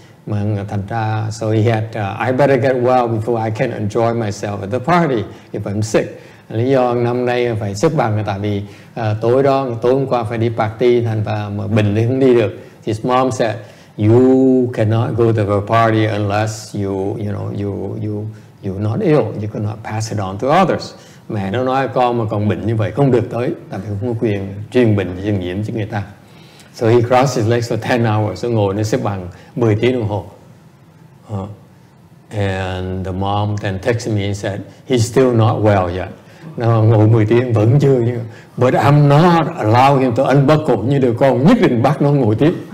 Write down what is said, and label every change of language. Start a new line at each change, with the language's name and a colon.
Vietnamese: Mà thành ra,
English: so he had, I better get well before I can enjoy myself at the party if I'm sick.
Vietnamese: Lý do năm nay phải xếp bằng tại vì tối hôm qua phải đi party, thành ra mà bệnh thì không đi được.
English: His mom said, you cannot go to the party unless you're not ill. You cannot pass it on to others.
Vietnamese: Mẹ nó nói con mà còn bệnh như vậy không được tới, tại vì không có quyền truyền bệnh truyền nhiễm cho người ta.
English: So he crossed his legs for 10 hours.
Vietnamese: So ngồi nó xếp bằng 10 tiếng đồng hồ.
English: And the mom then texted me and said, he's still not well yet.
Vietnamese: Nó ngồi 10 tiếng vẫn chưa như.
English: But I'm not allowing him to unbuckle.
Vietnamese: Như đứa con nhất định bắt nó ngồi tiếp.